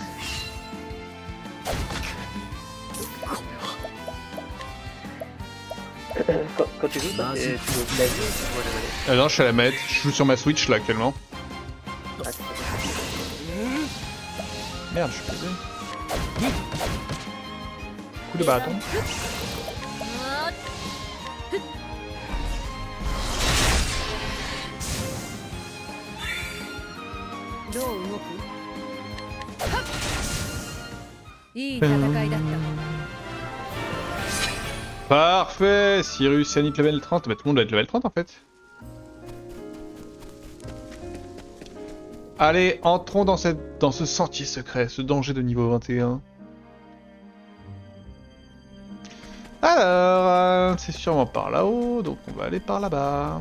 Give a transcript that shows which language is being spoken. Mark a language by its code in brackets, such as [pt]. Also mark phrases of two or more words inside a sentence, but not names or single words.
[fr] Quand tu joues, toi, tu joues au clavier ou tu joues à la manette? Alors je suis à la manette, je joue sur ma Switch là actuellement. Ah, c'est pas ça. Merde, je suis posé. Coup de bâton. [ja] どう動くいい戦いだった [fr] Parfait, Cyrus, Yannick level 30. Bah, tout le monde doit être level 30 en fait. Allez, entrons dans ce sentier secret, ce danger de niveau 21. Alors, c'est sûrement par là-haut, donc on va aller par là-bas.